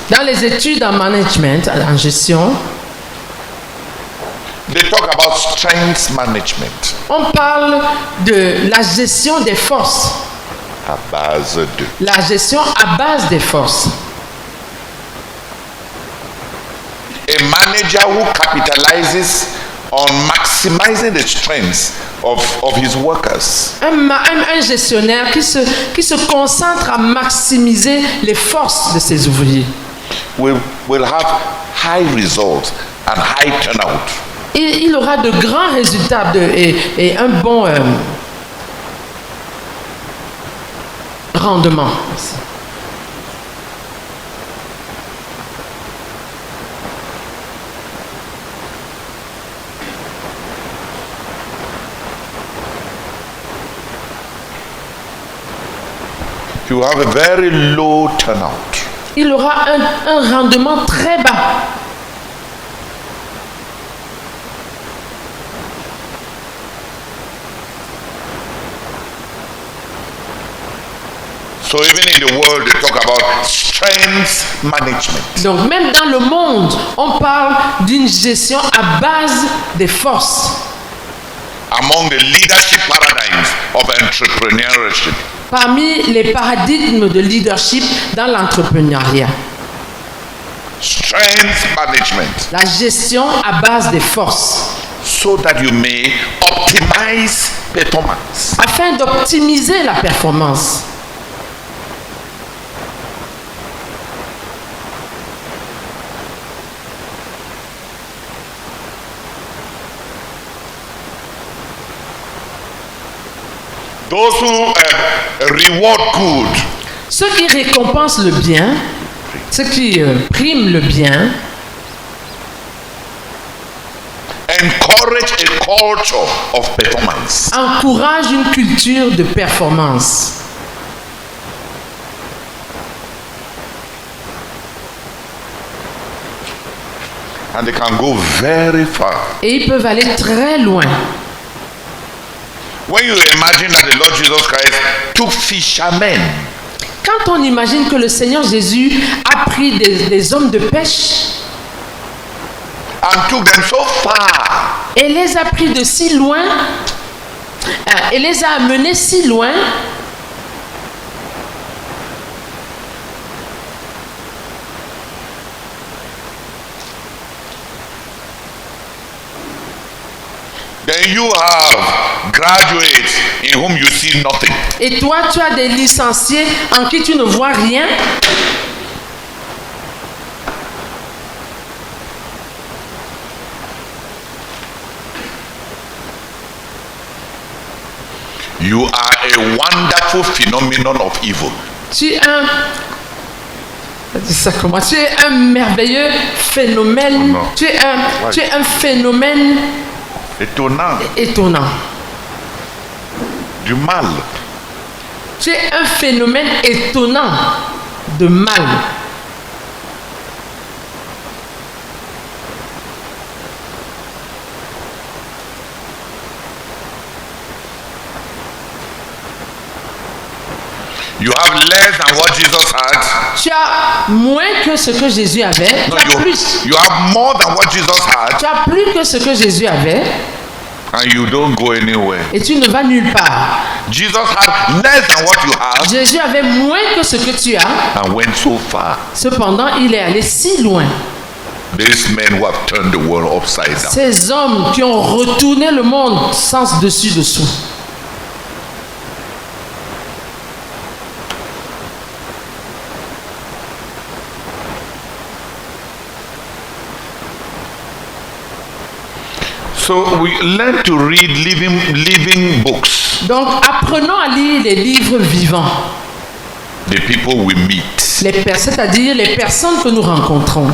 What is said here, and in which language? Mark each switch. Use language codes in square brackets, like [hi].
[fr] dans les études en management, en gestion, [en] they talk about strength management. [fr] on parle de la gestion des forces. À base de. La gestion à base des forces. [en] A manager who capitalizes on maximizing the strengths of his workers. [fr] Un gestionnaire qui se concentre à maximiser les forces de ses ouvriers. [en] Will have high results and high turnout. [fr] Et il aura de grands résultats et un bon rendement. [en] You have a very low turnout. [fr] Il aura un rendement très bas. [en] So even in the world, they talk about strength management. [fr] Donc même dans le monde, on parle d'une gestion à base des forces. [en] Among the leadership paradigms of entrepreneurship. [fr] Parmi les paradigmes de leadership dans l'entrepreneuriat. [en] Strength management. [fr] La gestion à base des forces. [en] So that you may optimize performance. [fr] Afin d'optimiser la performance. [en] Those who reward good. [fr] Ceux qui récompensent le bien, ceux qui priment le bien, [en] encourage a culture of performance. [fr] Encouragent une culture de performance. [en] And they can go very far. [fr] Et ils peuvent aller très loin. [en] When you imagine that the Lord Jesus Christ took fishermen. [fr] Quand on imagine que le Seigneur Jésus a pris des hommes de pêche [en] and took them so far, [fr] et les a pris de si loin, et les a amenés si loin, [en] then you have graduates in whom you see nothing. [fr] Et toi, tu as des licenciés en qui tu ne vois rien. [en] You are a wonderful phenomenon of evil. [fr] Tu es Tu es un merveilleux phénomène. Oh, tu es un phénomène étonnant. Du mal. Tu es un phénomène étonnant de mal. [en] You have less than what Jesus had. [fr] Tu as moins que ce que Jésus avait. [en] No, [fr] tu as plus. [en] You have more than what Jesus had. [fr] Tu as plus que ce que Jésus avait. [en] And you don't go anywhere. [fr] Et tu ne vas nulle part. [en] Jesus had less than what you have. [fr] Jésus avait moins que ce que tu as. [en] And went so far. [fr] Cependant, il est allé si loin. [en] These men who have turned the world upside down. [fr] Ces hommes qui ont retourné le monde sens dessus dessous. [en] So we learn to read living books. [fr] Donc apprenons à lire les livres vivants. [en] The people we meet. [fr] C'est-à-dire les personnes que nous rencontrons.